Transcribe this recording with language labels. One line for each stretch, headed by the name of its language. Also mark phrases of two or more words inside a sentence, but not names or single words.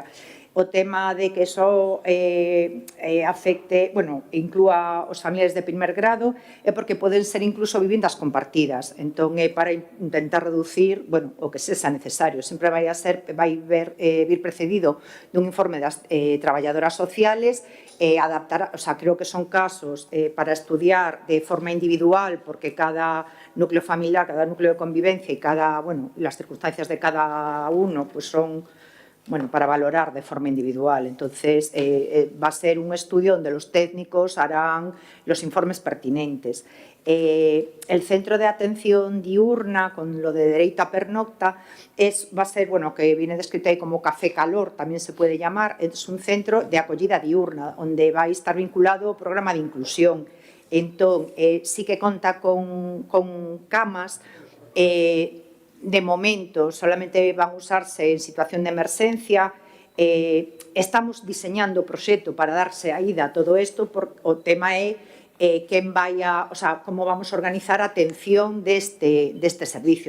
Galician: O tema de que só afecte, inclúa os familiares de primer grado, é porque poden ser incluso vivendas compartidas. Entón, é para intentar reducir o que sexa necesario. Sempre vai vir precedido dun informe das traballadoras sociales e adaptar, creo que son casos para estudiar de forma individual, porque cada núcleo familiar, cada núcleo de convivencia e
Spanish: las circunstancias de cada uno
Galician: son para valorar de forma individual.
Spanish: Entonces, va a ser un estudio donde los técnicos harán los informes pertinentes. El centro de atención diurna, con lo de
Galician: dereito a pernocta,
Spanish: va a ser, que viene descrito ahí como café calor, también se puede llamar, es un centro de acogida diurna, donde va a estar vinculado
Galician: ao programa de inclusión. Entón, sí que conta con camas, de momento
Spanish: solamente van a usarse
Galician: en situación de emerxencia. Estamos diseñando o proxecto para dar saída a todo isto, porque o tema é como vamos a organizar a atención deste servicio.